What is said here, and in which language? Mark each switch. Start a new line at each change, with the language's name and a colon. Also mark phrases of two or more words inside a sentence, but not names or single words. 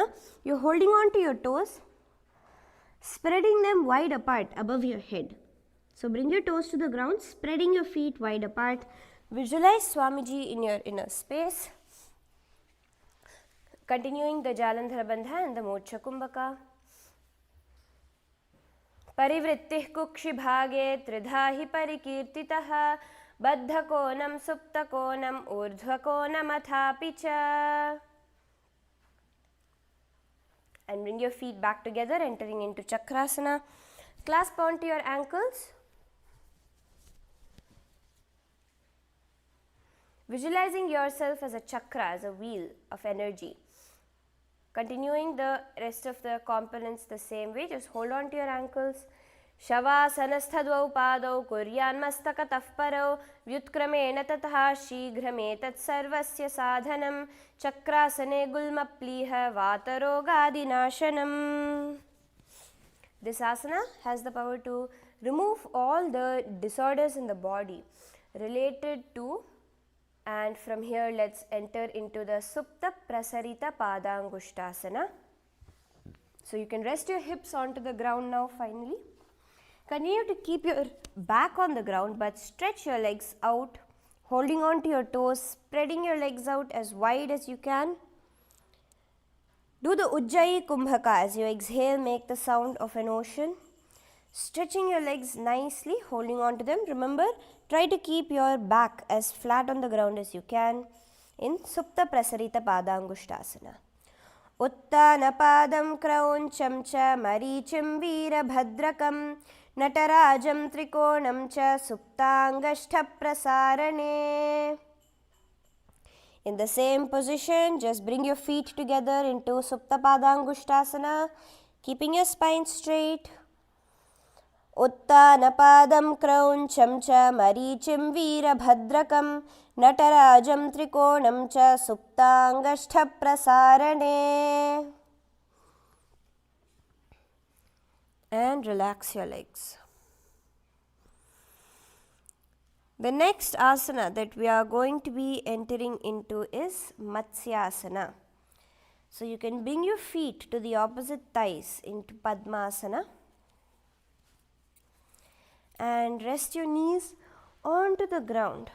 English: You are holding on to your toes, spreading them wide apart above your head. So bring your toes to the ground, spreading your feet wide apart. Visualize Swamiji in your inner space. Continuing the Jalandhara Bandha and the Moksha Kumbhaka.
Sanskrit: Parivrittih kukshi bhage tridhahi parikirtitaha baddhakonam suptakonam urdhvakonam athapicha.
English: And bring your feet back together, entering into Chakrasana. Clasp onto your ankles. Visualizing yourself as a chakra, as a wheel of energy. Continuing the rest of the components the same way, just hold on to your ankles.
Sanskrit: Shavasanasthadvau padau kuryan mastakatah parau vyutkramena tatah shighrametat sarvasya sadhanam chakrasane gulmapliha vatarogadinashanam.
English: This asana has the power to remove all the disorders in the body related to, and from here let's enter into the Supta Prasarita Padangushtasana. So you can rest your hips onto the ground now finally. Continue to keep your back on the ground but stretch your legs out, holding on to your toes, spreading your legs out as wide as you can. Do the Ujjayi Kumbhaka. As you exhale, make the sound of an ocean. Stretching your legs nicely, holding on to them. Remember, try to keep your back as flat on the ground as you can in Supta Prasarita Padangushtasana.
Sanskrit: Uttana Padam Krauncham cha Marichim Veera Bhadrakam Natarajam Trikonam cha Suptangashta Prasarane.
English: In the same position, just bring your feet together into Supta Padangushtasana, keeping your spine straight.
Sanskrit: Uttana Padam Krauncham cha Marichim Veera Bhadrakam Natarajam Trikonam cha Suptangashta Prasarane.
English: And relax your legs. The next asana that we are going to be entering into is Matsyasana. So you can bring your feet to the opposite thighs into Padmasana and rest your knees onto the ground.